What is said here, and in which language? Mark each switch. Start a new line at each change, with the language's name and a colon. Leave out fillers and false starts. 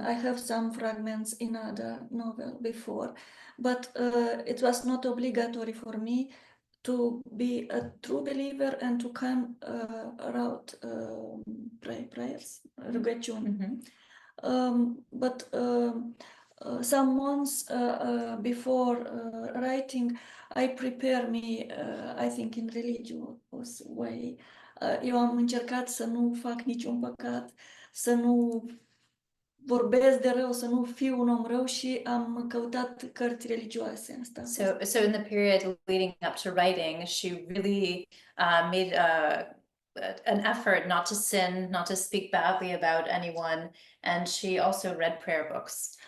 English: I have some fragments in other novel before, but it was not obligatory for me to be a true believer and to come around prayers, rugăciuni. But some months before writing, I prepare me, I think, in religious way.
Romanian: Eu am încercat să nu fac niciun păcat, să nu vorbesc de rău, să nu fiu un om rău și am căutat cărți religioase. Asta.
English: So in the period leading up to writing, she really made an effort not to sin, not to speak badly about anyone, and she also read prayer books.